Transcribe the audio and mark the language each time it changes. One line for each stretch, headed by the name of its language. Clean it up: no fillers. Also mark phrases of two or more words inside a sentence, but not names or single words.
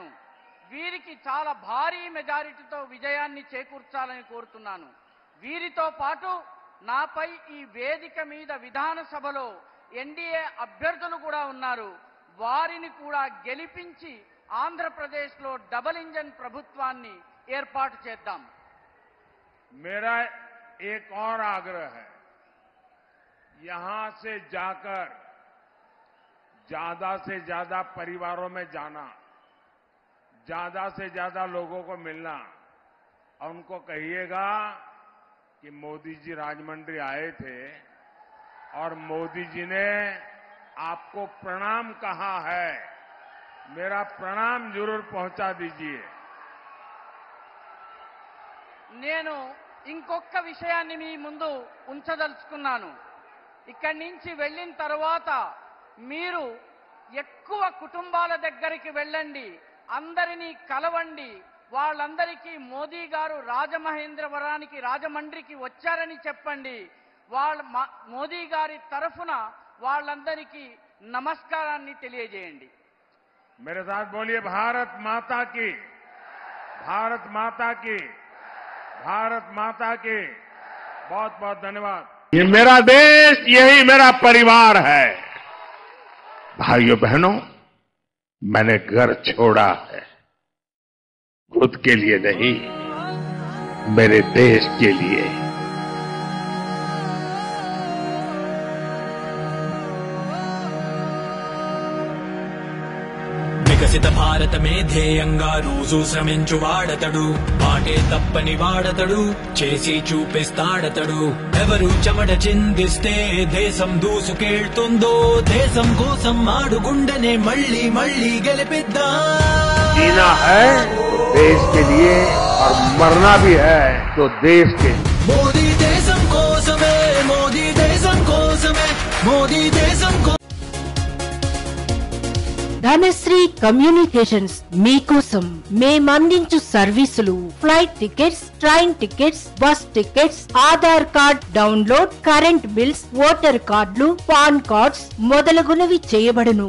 Telugu: వీరికి చాలా భారీ మెజారిటీతో విజయాన్ని చేకూర్చాలని కోరుతున్నాను. వీరితో పాటు నాపై ఈ వేదిక మీద విధానసభలో ఎన్డీఏ అభ్యర్థులు కూడా ఉన్నారు. వారిని కూడా గెలిపించి ఆంధ్రప్రదేశ్లో
English: double engine
Telugu: ప్రభుత్వాన్ని ఏర్పాటు చేద్దాం.
Hindi: मेरा एक और आग्रह है, यहां से जाकर ज्यादा से ज्यादा परिवारों में जाना, ज्यादा से ज्यादा लोगों को मिलना और उनको कहिएगा कि मोदी जी राजमंड्री आए थे और मोदी जी ने आपको प्रणाम कहा है, मेरा प्रणाम जरूर पहुंचा दीजिए.
Telugu: నేను ఇంకొక విషయాన్ని మీ ముందు ఉంచదలుచుకున్నాను. ఇక్కడి నుంచి వెళ్ళిన తర్వాత మీరు ఎక్కువ కుటుంబాల దగ్గరికి వెళ్ళండి, అందరినీ కలవండి. వాళ్ళందరికీ మోదీ గారు రాజమహేంద్రవరానికి రాజమండ్రికి వచ్చారని చెప్పండి. మోదీ గారి తరఫున వాళ్ళందరికీ నమస్కారాన్ని తెలియజేయండి.
Hindi: मेरे साथ बोलिए, भारत माता की, भारत माता की, भारत माता की. बहुत बहुत धन्यवाद. ये मेरा देश, यही मेरा परिवार है. भाइयों बहनों, मैंने घर छोड़ा है, खुद के लिए नहीं, मेरे देश के लिए.
Telugu: వికసిత భారతమే ధ్యేయంగా రోజు శ్రమించు వాడతడు, మాటే తప్పని వాడతడు, చేసి చూపిస్తాడతడు. ఎవరు చెమట చిందిస్తే దేశం దూసుకెళ్తుందో, దేశం కోసం ఆడుగుండనే మళ్ళీ మళ్ళీ గెలిపిద్దాం.
Hindi: जीना है देश के लिए और मरना भी है तो देश के लिए.
Telugu: మోదీ దేశం కోసమే, మోదీ దేశం కోసమే, మోదీ దేశం కోసం. ధనశ్రీ కమ్యూనికేషన్స్ మీకోసం మేమందించు సర్వీసులు
English: flight tickets, train tickets, bus tickets, Aadhaar card download, current bills, voter cardsలు, PAN cards
Telugu: మొదలగునవి చేయబడును.